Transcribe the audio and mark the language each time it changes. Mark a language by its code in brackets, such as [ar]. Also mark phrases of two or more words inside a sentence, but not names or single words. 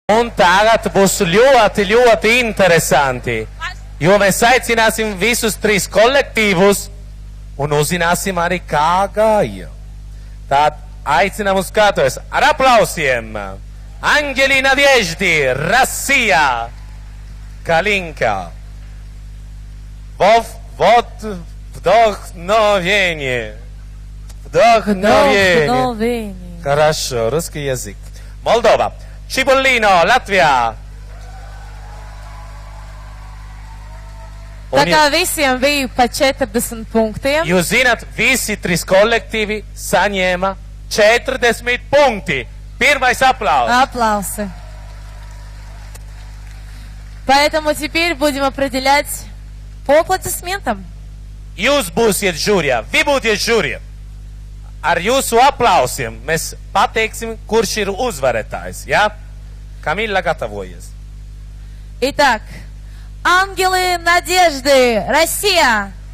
[lv] Un tagad būs ļoti interesanti, jo mēs aicināsim visus trīs kolektīvus un uzzināsim arī, kā gāja. Tad aicinām uz skatuves ar aplausiem Angeli Nadieždi, [ru] Россия, Kalinka. Вдохновение. Вдохновение. Хорошо, русский язык. [lv] Moldova. Cipollino, Latvijā. Tā kā visiem bija pa 40 punktiem. Jūs zināt, visi trīs kolektīvi saņēma 40 punkti. Pirmais aplausos. [ru] Аплаусы. Поэтому теперь будем определять по аплодисментам. [lv] Jūs būsiet žūrijā, vi būsiet žūrijā. Ar jūsu aplausiem mēs pateiksim, kurš ir uzvarētājs, ja? Камилла, gatavojies. [ru] Итак, Ангелы Надежды, Россия.